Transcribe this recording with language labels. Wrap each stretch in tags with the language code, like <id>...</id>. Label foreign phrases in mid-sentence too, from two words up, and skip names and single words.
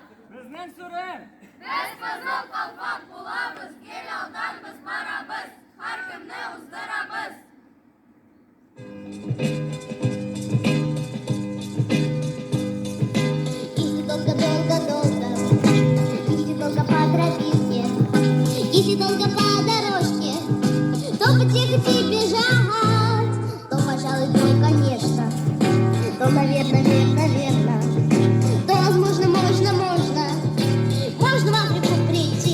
<krc>Biz kızıl kalpak bulabız, gel aldanbız, barabız, her kimni uzdurabız.</krc> <ru>Если долго-долго-долго, если долго по тропинке, если долго по дорожке, то потихо бежать, то, пожалуй, твой, конечно, то, наверное, то, возможно, можно в Африку прийти.</ru>